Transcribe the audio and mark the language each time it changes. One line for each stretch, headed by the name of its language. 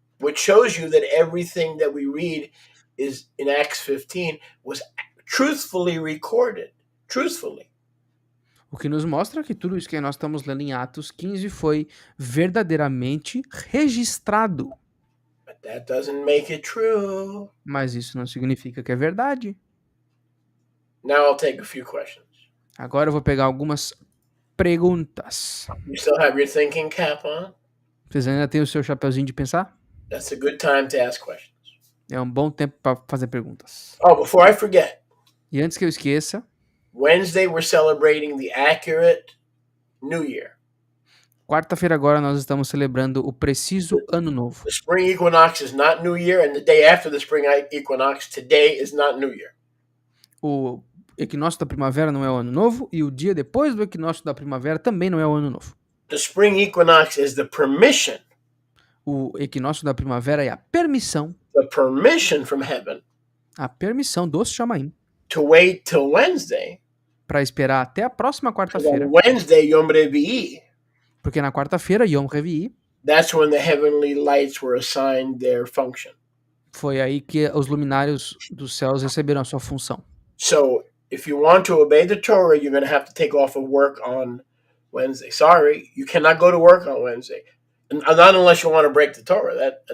English: Which shows you that everything that we read is in Acts 15 was truthfully recorded. Truthfully.
Portuguese: O que nos mostra que tudo isso que nós estamos lendo em Atos 15 foi verdadeiramente registrado.
English: But that doesn't make it true.
Portuguese: Mas isso não significa que é verdade.
English: Now I'll take a few questions.
Portuguese: Agora eu vou pegar algumas perguntas.
English: You still have your thinking cap on?
Portuguese: Vocês ainda têm o seu chapeuzinho de pensar?
English: That's a good time to ask questions.
Portuguese: É um bom tempo para fazer perguntas.
English: Oh, before I forget,
Portuguese: E antes que eu esqueça,
English: Wednesday we're celebrating the accurate New Year.
Portuguese: quarta-feira agora nós estamos celebrando o preciso Ano Novo.
English: The spring equinox is not New Year, and the day after the spring equinox, today is not New Year.
Portuguese: O equinócio da primavera não é o Ano Novo e o dia depois do equinócio da primavera também não é o Ano Novo.
English: The spring equinox is the permission
Portuguese: O equinócio da primavera é a permissão
English: from heaven
Portuguese: dos Chamaim
English: to wait till Wednesday.
Portuguese: para esperar até a próxima
English: On
Portuguese: quarta-feira.
English: Wednesday, Yom Revi'i,
Portuguese: Porque na quarta-feira, Yom Revi'i,
English: that's when the heavenly lights were assigned their function.
Portuguese: foi aí que os luminários dos céus receberam a sua função.
English: So if you want to obey the Torah, you're going to have to take off of work on Wednesday. Sorry, you cannot go to work on Wednesday. Not unless you want to break the Torah.